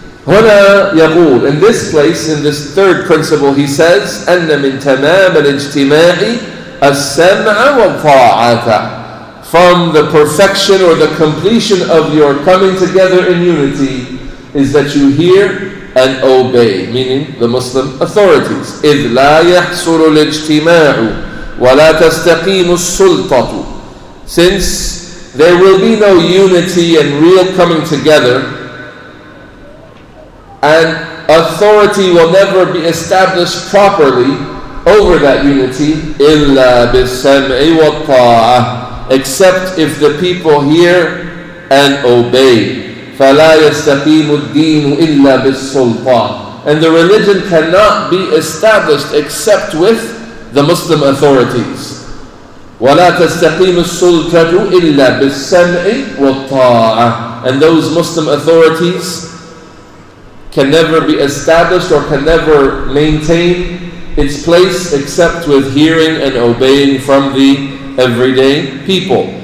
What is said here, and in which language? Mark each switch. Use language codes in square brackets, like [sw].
[ar] هنا يقول, [en] in this place, in this 3rd principle, he says, [ar] أن من تمام الاجتماع السمع والطاعة. [en] From the perfection or the completion of your coming together in unity is that you hear and obey, meaning the Muslim authorities. [ar] إذ لا يحصل الاجتماع ولا تستقيم السلطة. [en] Since there will be no unity and real coming together, and authority will never be established properly over that unity, [ar] إلا بالسمع والطاعة, [en] except if the people hear and obey. [ar] فلا يستقيم الدين إلا بالسلطة. [en] And the religion cannot be established except with the Muslim authorities. [ar] وَلَا تَسْتَقِيمُ السُّلْطَةُ إِلَّا بِالسَّمْعِ وَالطَّاعَةِ. [en] And those Muslim authorities can never be established or can never maintain its place except with hearing and obeying from the everyday people.